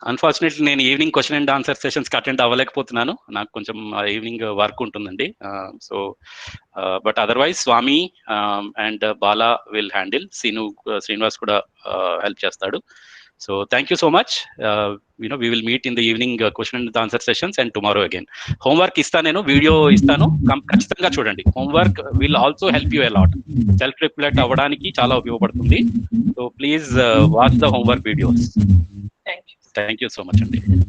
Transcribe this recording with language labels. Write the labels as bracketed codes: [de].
[te] Unfortunately నేను evening question and answer sessions కి attend అవ్వలేకపోతున్నాను, నాకు కొంచెం ఈవినింగ్ వర్క్ ఉంటుందండి. [en] so but otherwise Swami and Bala will handle, Srinivas [te] కూడా హెల్ప్ చేస్తాడు. [en] So thank you so much. we will meet in the evening question and answer sessions and tomorrow again. [te] Homework ఇస్తాను, నేను video ఇస్తాను, ఖచ్చితంగా చూడండి. [en] Homework will also help you a lot. [te] Self reflect అవ్వడానికి చాలా ఉపయోగపడుతుంది. [en] So please watch the homework videos. Thank you so much [te] అండి.